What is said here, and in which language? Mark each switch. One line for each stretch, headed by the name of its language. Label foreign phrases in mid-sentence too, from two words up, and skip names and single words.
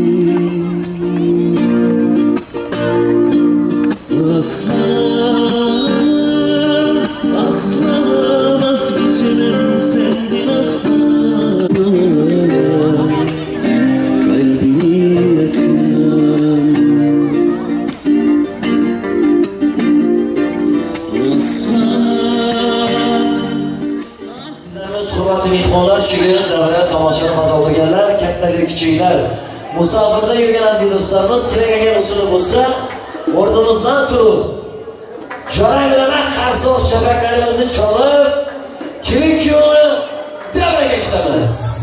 Turkish: Asla, asla vazgeçemem senden asla Kalbimi yakan Asla
Uzbek: Hurmatli mehmonlar, shu kuni davra tomoshani maza olganlar, kattalar, kichiklar, musofirda yurgan aziz do'stlarimiz, kerak usuli bo'lsa, o'rnimizdan turib, jarang bilan qarsoq chapaklarimizni cholib, kuyik yo'li davraga ketamiz.